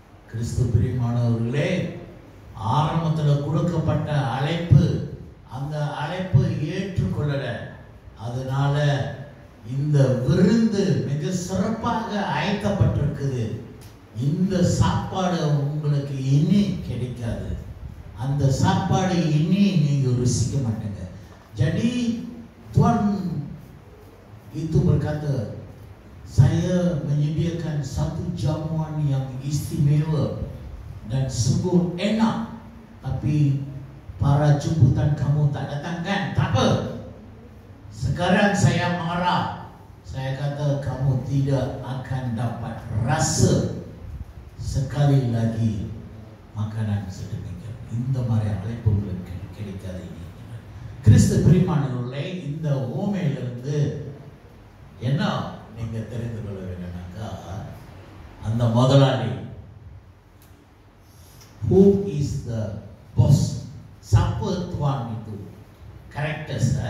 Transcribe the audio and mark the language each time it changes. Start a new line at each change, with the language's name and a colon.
Tamil: கிறிஸ்து பிரியமானவர்களே, ஆரம்பத்தில் கொடுக்கப்பட்ட அழைப்பு, அந்த அழைப்பு ஏற்றுக்கொள்ளல. அதனால இந்த விருந்து மிக சிறப்பாக ஆயத்தப்பட்டிருக்குது. இந்த சாப்பாடு உங்களுக்கு இனி கிடைக்காது, அந்த சாப்பாடு இனி நீங்க ருசிக்க மாட்டீங்க.
Malay: Jadi Tuhan itu berkata, saya menyediakan satu jamuan yang istimewa dan sungguh enak, tapi para jemputan kamu tak datang kan? Tak apa. Sekarang saya marah. Saya kata kamu tidak akan dapat rasa sekali lagi makanan sedemikian.
Tamil: இந்த மாதிரி அழைப்பு உங்களுக்கு கிடைக்காது. கிறிஸ்து பிரியமானவர்களே, இந்த ஓமையிலிருந்து என்ன நீங்க தெரிந்து கொள்ள வேண்டும்னாக்கா, அந்த முதலாளி,
English: who is the boss,
Malay: siapa tuan itu,
Tamil: characters.